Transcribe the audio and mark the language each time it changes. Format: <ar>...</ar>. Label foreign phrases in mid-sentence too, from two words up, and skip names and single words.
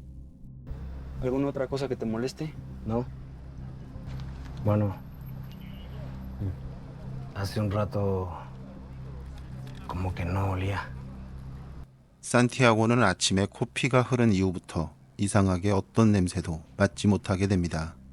<es>¿Alguna otra cosa que te moleste? No. Bueno. Hace un rato como que no olía.</es> <ko>산티아고는 아침에 코피가 흐른 이후부터 이상하게 어떤 냄새도 맡지 못하게 됩니다.</ko>